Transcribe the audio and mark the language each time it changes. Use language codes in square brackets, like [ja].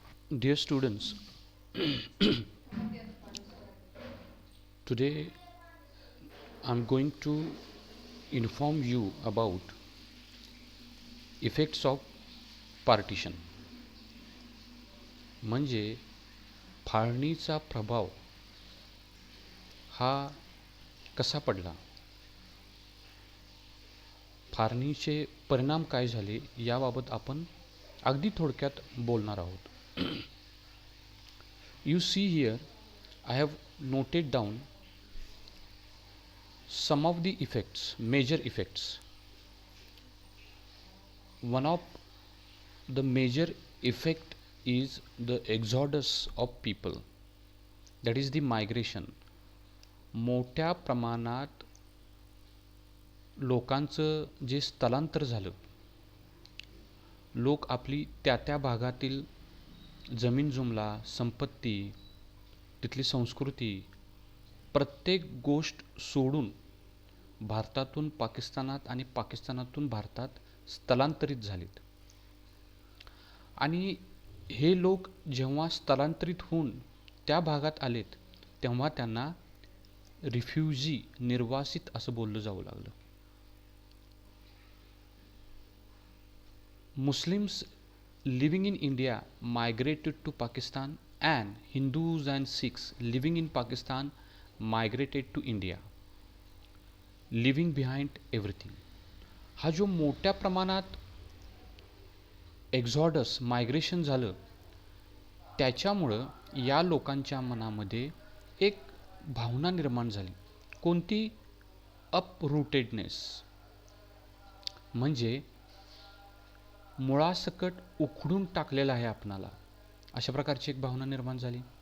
[en] Dear students, today I'm going to inform you about effects of partition. [mr] म्हणजे फाळणीचा प्रभाव हा कसा पडला, फाळणीचे परिणाम काय झाले याबाबत आपण अगदी थोडक्यात बोलणार आहोत. [en] You see here, I have noted down some of the effects, major effects. One of the major effect is the exodus of people, that is the migration. [mr] मोठ्या प्रमाणात लोकांचं जे स्थलांतर झालं, लोक आपली त्या त्या भागातील जमीन जुमला, संपत्ती, तिथली संस्कृती, प्रत्येक गोष्ट सोडून भारतातून पाकिस्तानात आणि पाकिस्तानातून भारतात स्थलांतरित झालेत. आणि हे लोक जेव्हा स्थलांतरित होऊन त्या भागात आलेत तेव्हा त्यांना रिफ्युजी, निर्वासित असं बोललं जाऊ लागलं. [en] Muslims living in India migrated to Pakistan, and Hindus and Sikhs living in Pakistan migrated to India, leaving behind everything. [mr] हा जो मोठ्या प्रमाणात एक्झॉडस, मायग्रेशन झालं, त्याच्यामुळं या लोकांच्या मनामध्ये एक भावना निर्माण झाली. कोणती? अपरूटेडनेस, म्हणजे मुळासकट उखडून टाकलेलं आहे आपणाला, अशा प्रकारची एक भावना निर्माण झाली.